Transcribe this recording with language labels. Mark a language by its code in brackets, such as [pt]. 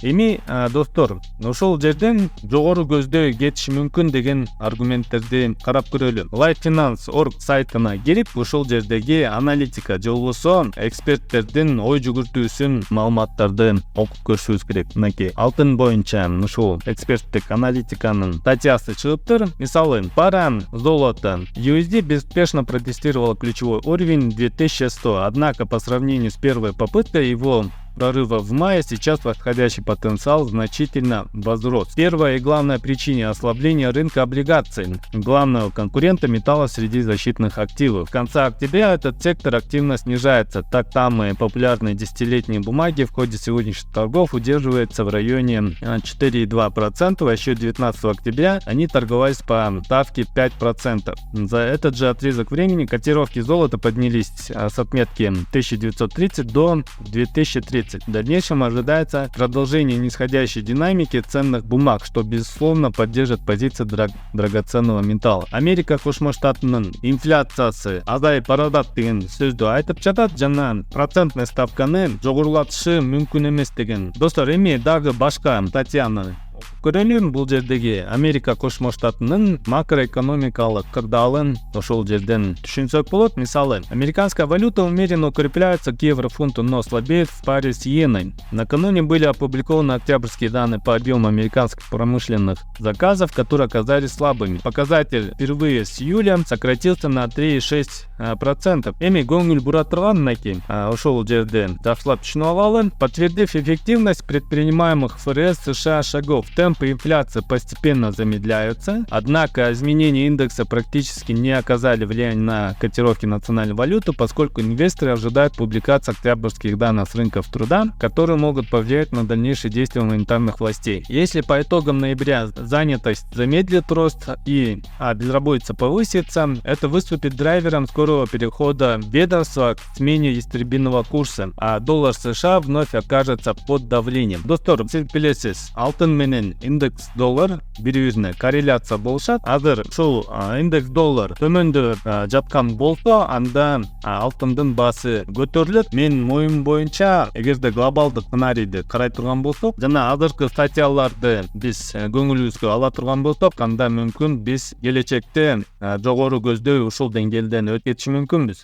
[ky] Эми достор, ошол жерден жогору көздөй кетиши мүмкүн деген аргументтерди карап көрөлү. LifeFinance.org сайтына кирип, ушул жердеги аналитика же болбосо эксперттердин ой жүгүртүүсүн, маалыматтарды окуп көрүшүбүз керек. Мынакей алтын боюнча ушул эксперттик аналитиканын статьясы чыгыптыр. [ru] Мисалы, пара золото USD безуспешно протестировала ключевой уровень 2100, однако по сравнению с первой попыткой его прорыва в мае сейчас восходящий потенциал значительно возрос. Первая и главная причина ослабления рынка облигаций, главного конкурента металла среди защитных активов. В конце октября этот сектор активно снижается, так самые популярные десятилетние бумаги в ходе сегодняшних торгов удерживаются в районе 4,2%, а еще 19 октября они торговались по ставке 5%. За этот же отрезок времени котировки золота поднялись с отметки 1930 до 2030. В дальнейшем ожидается продолжение нисходящей динамики ценных бумаг, что безусловно поддержит позиции драгоценного металла. [ky] Америка Кошмо штатынын инфляциясы азайып баратат деген сөздү айтып жатат жана процентный ставканы жогорулатышы мүмкүн эмес деген. Достор, эми дагы башка статьяны көрөлүм. Бул жердеги Америка Кошмо штатынын макроэкономикалык кырдаалын ошол жерден түшүнсөк болот. [ru] Мисалы, американская валюта умеренно укрепляется к еврофунту, но слабеет в паре с иеной. Накануне были опубликованы октябрьские данные по объему американских промышленных заказов, которые оказались слабыми. Показатель впервые с июля сократился на 3,6%. [ky] Эми көңүл бура турган мынакей ошол жерде жакшылап түшүнүп алалы. [ru] Подтвердив эффективность предпринимаемых ФРС США шагов, темпы инфляции постепенно замедляются, однако изменения индекса практически не оказали влияния на котировки национальной валюты, поскольку инвесторы ожидают публикации октябрьских данных с рынков труда, которые могут повлиять на дальнейшие действия монетарных властей. Если по итогам ноября занятость замедлит рост и безработица повысится, это выступит драйвером скорого перехода ведомства к смене истребительного курса, а доллар США вновь окажется под давлением. [ky] Достор, сиз билесиз, алтын менен менен индекс доллар бири бирине корреляция болушат. Азыр ушул индекс доллар төмөндө жаткан болсо, анда алтындын баасы көтөрүлөт. Мен моюм боюнча, эгерде глобалдык сценарийди карай турган болсок, жана азыркы статьяларды биз көңүлүбүзгө ала турган болсок, анда мүмкүн биз келечекте жогору көздөй ушул деңгээлден өтүп кетиши мүмкүнбүз.